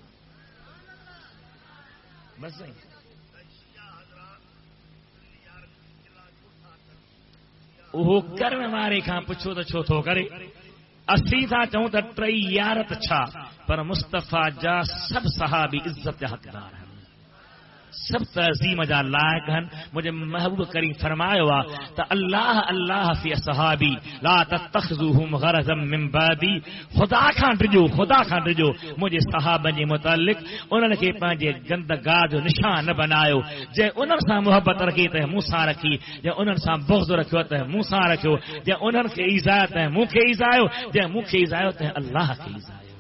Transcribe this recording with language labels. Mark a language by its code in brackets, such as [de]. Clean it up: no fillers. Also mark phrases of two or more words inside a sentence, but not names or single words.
[sd] बसि उहो करण वारे खां पुछो त छो थो करे असीं था चऊं त टई यारत छा पर मुस्तफ़ा जा सभु सहाबी इज़त जा हक़दार आहिनि सभु तज़ीम जा लाइक़ आहिनि मुंहिंजे महबूब करीम फरमायो आहे त [ar] الله الله في أصحابي لا تتخذوهم غرضا من بعدي [sd] ख़ुदा खां डिजो मुंहिंजे सहाबनि जे मुतालिक़ उन्हनि खे पंहिंजे गंदगाह जो निशान न बनायो जंहिं उन्हनि सां मुहबत रखी त मूं सां रखी जंहिं उन्हनि सां बुग़्ज़ रखियो त मूं सां रखियो जंहिं उन्हनि खे ईज़ायो त मूंखे ईज़ायो जंहिं मूंखे ईज़ायो त अल्लाह खे ईज़ायो